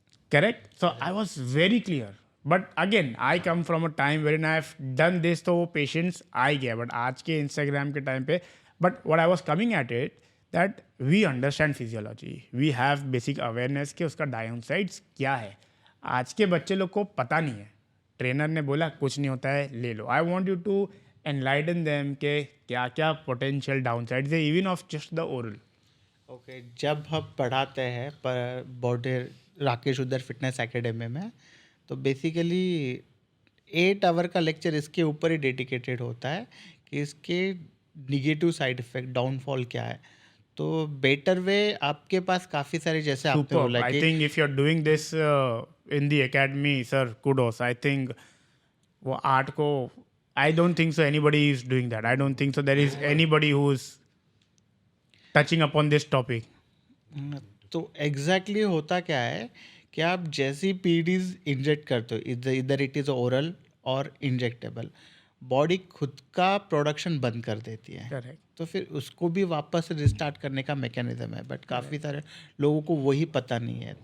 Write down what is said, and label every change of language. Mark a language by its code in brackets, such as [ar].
[en] Correct? So I was very clear. But again, I come from a time wherein I've done this, [hi] तो वो patience आ गया. [en] But [hi] आज के Instagram के time पे, [en] but what I was coming at it, that we understand physiology. We have basic awareness कि उसका downsides क्या है. [hi] आज के बच्चे लोग को पता नहीं है. ट्रेनर ने बोला कुछ नहीं होता है, ले लो. [en] I want you to enlighten them के क्या क्या potential downsides है, even of just the oral. [hi] Okay जब हम पढ़ाते हैं पर बॉडी राकेश उधर फिटनेस एकेडमी में, तो बेसिकली 8 आवर का लेक्चर इसके ऊपर ही डेडिकेटेड होता है कि इसके निगेटिव साइड इफेक्ट डाउनफॉल क्या है। तो बेटर वे आपके पास काफ़ी सारे, जैसे आपने [en] Superb. [hi] बोला [en] I [hi] कि [en] think if you're doing this in the academy, sir, kudos. I think [hi] वो आर्ट को, [en] I don't think so anybody is doing that. I don't think so there is anybody who's touching upon this topic. [hi] तो exactly होता क्या है कि आप जैसी PDs inject करते हो, इधर इट इज़ ओरल और इंजेक्टेबल, बॉडी खुद का प्रोडक्शन बंद कर देती है। [en] Correct. [hi] तो फिर उसको भी वापस रिस्टार्ट करने का मैकेनिज्म है, बट काफ़ी सारे लोगों को वही पता नहीं है।